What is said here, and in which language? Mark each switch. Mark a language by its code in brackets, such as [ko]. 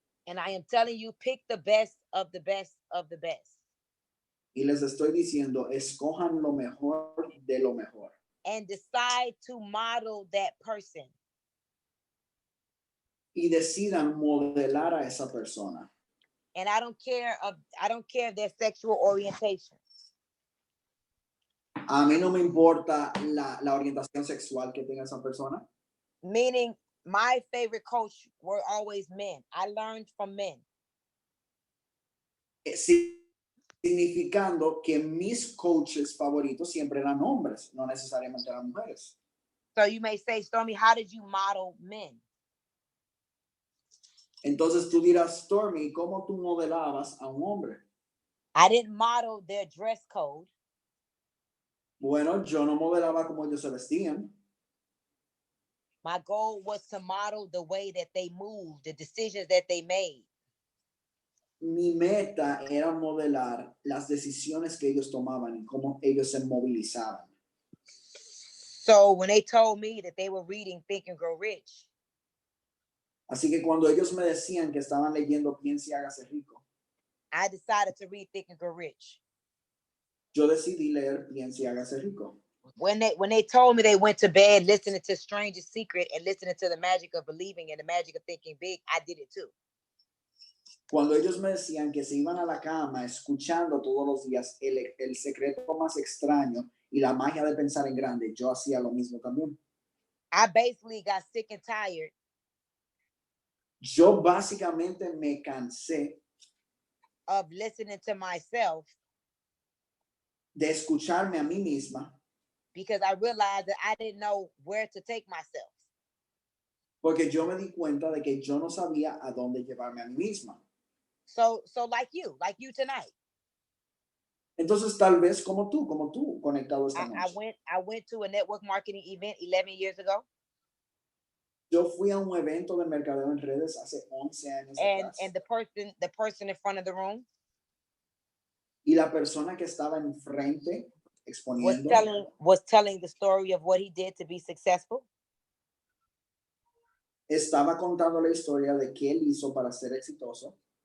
[en] And I am telling you, pick the best of the best of the best. [es] Y les estoy diciendo, escojan lo mejor de lo mejor. [en] And decide to model that person. [es] y decidan modelar a esa persona. [en] And I don't care of their sexual orientation. [es] A mí no me importa la orientación sexual que tenga esa persona. [en] Meaning my favorite coach were always men. I learned from men. [es] Significando que mis coaches favoritos siempre eran hombres, no necesariamente eran mujeres. [en] So you may say, Stormy, how did you model men? [es] Entonces tú dirás, Stormy, ¿cómo tú modelabas a un hombre? [en] I didn't model their dress code. [es] Bueno, yo no modelaba como ellos se vestían. [en] My goal was to model the way that they moved, the decisions that they made. [es] Mi meta era modelar las decisiones que ellos tomaban y cómo ellos se movilizaban. [en] So when they told me that they were reading Think and Grow Rich, [es] Así que cuando ellos me decían que estaban leyendo Piense y Hágase Rico, [en] I decided to read Think and Grow Rich. [es] yo decidí leer Piense y Hágase Rico. [en] When they told me they went to bed listening to Strangest Secret and listening to the magic of believing and the magic of thinking big, I did it too. [es] Cuando ellos me decían que se iban a la cama escuchando todos los días el secreto más extraño y la magia de pensar en grande, yo hacía lo mismo también. [en] I basically got sick and tired [es] Yo básicamente me cansé [en] of listening to myself [es] de escucharme a mí misma [en] because I realized that I didn't know where to take myself. [es] porque yo me di cuenta de que yo no sabía a dónde llevarme a mí misma. [en] So like you tonight. [es] Entonces tal vez como tú conectado esta [en] I [es] noche. [en] went to a network marketing event 11 years ago. [es] Yo fui a un evento de mercadeo en redes hace 11 años atrás. [en] And the person in front of the room [es] Y la persona que estaba enfrente exponiendo [en] was telling the story of what he did to be successful. [es] estaba contando la historia de qué él hizo para ser exitoso.